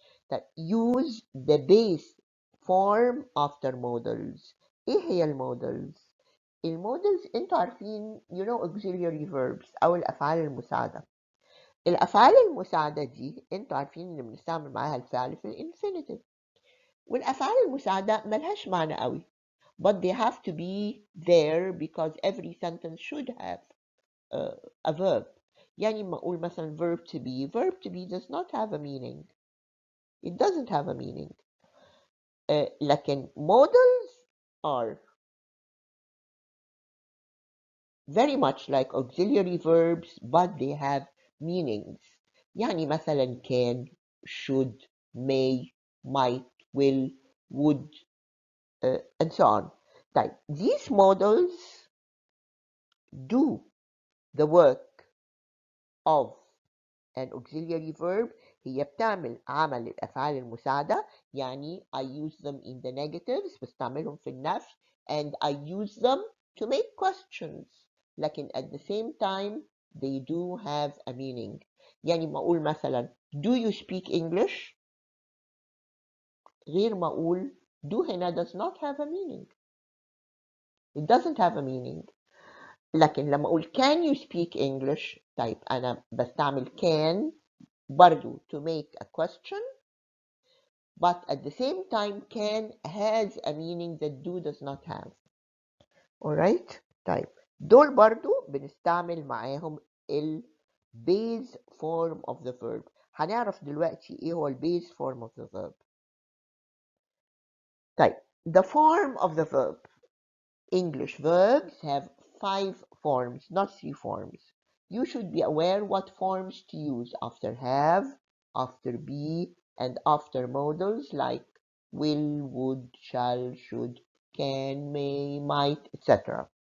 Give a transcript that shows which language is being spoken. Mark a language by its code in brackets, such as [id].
[en] that use the base form after modals. [ar] ايه هي المودلز؟ المودلز انتوا عارفين [en] you know auxiliary verbs [ar] او الافعال المساعده. الافعال المساعده دي انتوا عارفين ان بنستعمل معاها الفعل في الانفينيتيف، والافعال المساعده ملهاش معنى قوي [en] but they have to be there because every sentence should have a verb. [ar] يعني ما اقول مثلا [en] verb to be does not have a meaning. It doesn't have a meaning. لكن models are very much like auxiliary verbs but they have meanings. [ar] يعني مثلا [en] can, should, may, might, will, would, and so on. طيب these models do the work of an auxiliary verb. [ar] هي بتعمل عمل الأفعال المساعدة. [en] يعني I use them in the negatives, [ar] بستعملهم في النفي, [en] and I use them to make questions. لكن at the same time they do have a meaning. [ar] يعني ما أقول مثلا [en] do you speak English [ar] غير ما أقول [en] do هنا does not have a meaning. It doesn't have a meaning. [ar] لكن لما أقول [en] can you speak English, [ar] طيب أنا بستعمل [en] can برضو to make a question, but at the same time can has a meaning that do does not have. [ar] Alright? طيب دول برضو بنستعمل معاهم ال [en] base form of the verb. [ar] هنعرف دلوقتي ايه هو [en] base form of the verb. طيب, the form of the verb. English verbs have 5 forms, not 3 forms. You should be aware what forms to use after have, after be, and after modals like will, would, shall, should, can, may, might, etc.